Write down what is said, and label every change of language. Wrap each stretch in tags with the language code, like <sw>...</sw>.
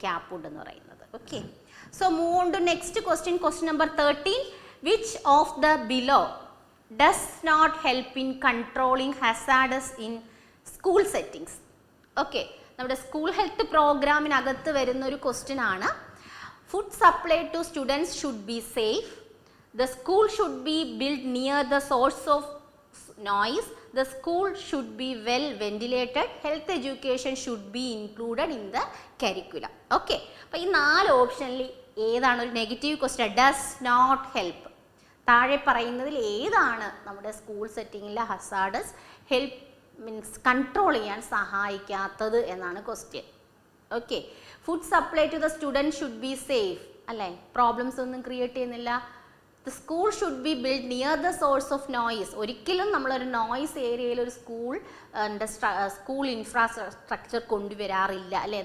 <en>ക്യാപുഡ്</en> <ml>എന്ന് പറയുന്നത്.</ml> <en>Okay. So move on to next question. Question number 13. Which of the below does not help in controlling hazardous in school settings?</en> <ml>Okay, നമ്മുടെ school health പ്രോഗ്രാമിനകത്ത് വരുന്ന ഒരു question ആണ്.</ml> <en>Food supply to students should be safe. The school should be built near the source of noise. The school should be well ventilated. Health education should be included in the curriculum. Okay.</en> <ml>അപ്പോൾ ഈ 4 ഓപ്ഷനിൽ ഏതാണ് ഒരു negative question?</ml> <en>Does not help.</en> <ml>താഴെ പറയുന്നതിൽ ഏതാണ് നമ്മുടെ school സെറ്റിങ്ങിലെ hazardous help means control ചെയ്യാൻ സഹായിക്കാത്തത് എന്നാണ് question. Okay.</ml> <en>food supply to the student should be safe</en> <ml>അല്ലേ? പ്രോബ്ലംസ് ഒന്നും ക്രിയേറ്റ് ചെയ്യുന്നില്ല.</ml> <en>The school should be built near the source of noise.</en> <ml>ഒരിക്കലും നമ്മളൊരു നോയ്സ് ഏരിയയിൽ ഒരു സ്കൂൾ ഇൻഫ്രാസ്ട്രക്ചർ കൊണ്ടുവരാറില്ല അല്ലേ?</ml>